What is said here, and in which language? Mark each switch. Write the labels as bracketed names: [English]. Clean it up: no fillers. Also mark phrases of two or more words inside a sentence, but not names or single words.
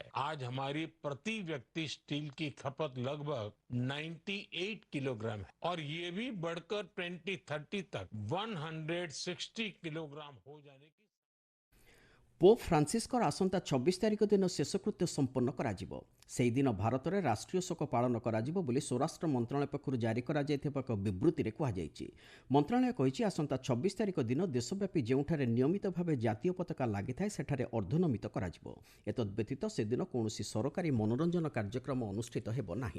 [Hindi] आज हमारी प्रति व्यक्ति स्टील की खपत लगभग 98 किलोग्राम है और ये भी बढ़कर 2030 तक 160 किलोग्राम हो जाने की। [Odia] ପୋପ ଫ୍ରାନ୍ସିସ୍କର ଆସନ୍ତା 26 ତାରିଖ ଦିନ ଶେଷକୃତ୍ୟ ସମ୍ପନ୍ନ କରାଯିବ। ସେହି ଦିନ ଭାରତରେ ରାଷ୍ଟ୍ରୀୟ ଶୋକ ପାଳନ କରାଯିବ ବୋଲି ସ୍ୱରାଷ୍ଟ୍ର ମନ୍ତ୍ରଣାଳୟ ପକ୍ଷରୁ ଜାରି କରାଯାଇଥିବା ଏକ ବିବୃତ୍ତିରେ କୁହାଯାଇଛି। ମନ୍ତ୍ରଣାଳୟ କହିଛି ଆସନ୍ତା 26 ତାରିଖ ଦିନ ଦେଶବ୍ୟାପୀ ଯେଉଁଠାରେ ନିୟମିତ ଭାବେ ଜାତୀୟ ପତାକା ଲାଗିଥାଏ ସେଠାରେ ଅର୍ଦ୍ଧନମିତ କରାଯିବ। ଏତଦ୍ବ୍ୟତୀତ ସେଦିନ କୌଣସି ସରକାରୀ ମନୋରଞ୍ଜନ କାର୍ଯ୍ୟକ୍ରମ ଅନୁଷ୍ଠିତ ହେବ ନାହିଁ।